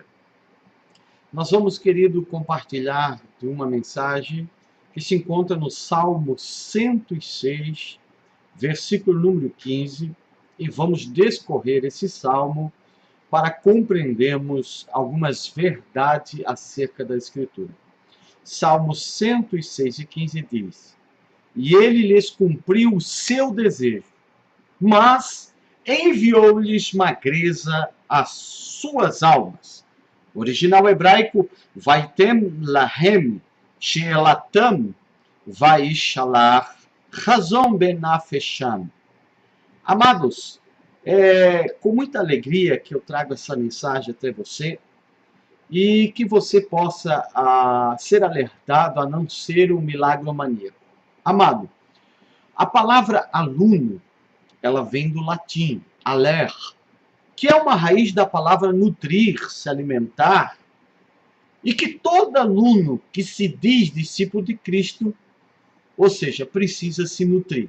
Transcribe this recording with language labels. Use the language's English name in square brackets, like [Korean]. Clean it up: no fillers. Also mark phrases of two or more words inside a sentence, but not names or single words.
[Portuguese] Nós vamos, querido, compartilhar de uma mensagem que se encontra no Salmo 106, versículo número 15, e vamos discorrer esse salmo para compreendermos algumas verdades acerca da Escritura. Salmo 106:15 diz: E ele lhes cumpriu o seu desejo, mas enviou-lhes magreza às suas almas. Original hebraico: [Hebrew] ויתן להם שאלתם וישלח רזון בנפשם. [Portuguese] Amados, com muita alegria que eu trago essa mensagem até você, e que você possa ser alertado a não ser um milagromaníaco. Amado, a palavra aluno, ela vem do latim, aler, que é uma raiz da palavra nutrir, se alimentar, e que todo aluno que se diz discípulo de Cristo, ou seja, precisa se nutrir.